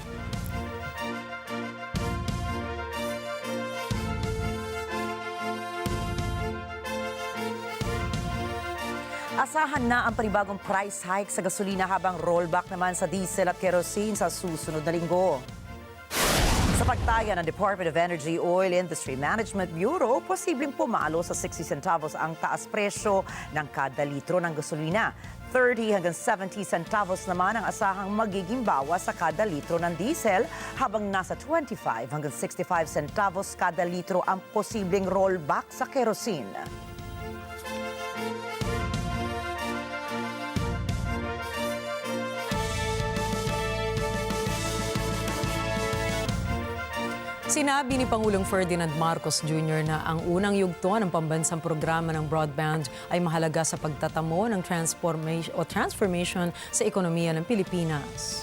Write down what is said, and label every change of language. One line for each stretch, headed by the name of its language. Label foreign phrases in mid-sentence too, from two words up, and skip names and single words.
Filipino: Asahan na ang panibagong
English: price hike
Filipino: sa gasolina habang rollback naman sa diesel at kerosene sa susunod na linggo. Sa pagtaya ng Department of Energy Oil Industry Management Bureau, posibleng pumalo sa 60 centavos ang taas presyo ng kada litro ng gasolina. 30 hanggang 70 centavos naman ang asahang magiging bawas sa kada litro ng diesel, habang nasa 25 hanggang 65 centavos kada litro ang posibleng rollback sa kerosene. Sinabi ni Pangulong Ferdinand Marcos Jr. na ang unang yugto ng pambansang programa ng broadband ay mahalaga sa pagtatamo ng transformation sa ekonomiya ng Pilipinas.